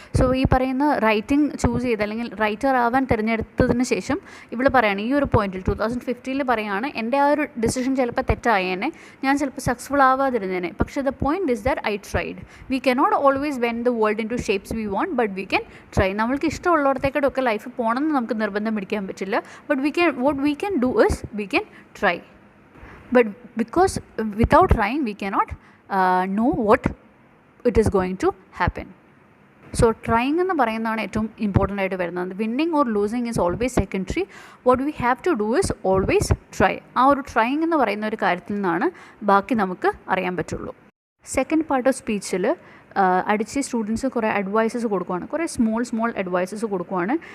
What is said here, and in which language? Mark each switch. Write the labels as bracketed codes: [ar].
[ml] So ഈ പറയുന്ന writing choose ചെയ്ത് അല്ലെങ്കിൽ റൈറ്റർ ആവാൻ തിരഞ്ഞെടുത്തതിന് ശേഷം ഇവൾ പറയുകയാണ് ഈ ഒരു പോയിന്റിൽ 2015 പറയുകയാണ് എൻ്റെ ആ ഒരു ഡിസിഷൻ ചിലപ്പോൾ തെറ്റായേനെ, ഞാൻ ചിലപ്പോൾ സക്സസ്ഫുൾ ആവാതിരുന്നേനെ. [en] പക്ഷേ the point is that I tried. We cannot always when the world in to shapes we want, but we can try. [ml] നമ്മൾക്ക് ഇഷ്ടമുള്ളിടത്തേക്കൊക്കെ ലൈഫ് പോകണമെന്ന് നമുക്ക് നിർബന്ധം പിടിക്കാൻ പറ്റില്ല. [en] But what we can do is we can try. But because without trying we cannot know what it is going to happen. [ml] So trying എന്ന് പറയുന്നതാണ് ഏറ്റവും important ആയിട്ട് വരുന്നത്. [en] Winning or losing is always secondary. What we have to do is always try. [ml] ആ ഒരു trying എന്ന് പറയുന്ന ഒരു കാര്യത്തിൽ നിന്നാണ് ബാക്കി നമുക്ക് അറിയാൻ പറ്റുള്ളൂ. സെക്കൻഡ് പാർട്ട് ഓഫ് സ്പീച്ചിൽ അടിച്ച് സ്റ്റുഡൻസ് കുറേ അഡ്വൈസസ് കൊടുക്കുകയാണ്, കുറേ സ്മോൾ അഡ്വൈസസ് കൊടുക്കുകയാണ്.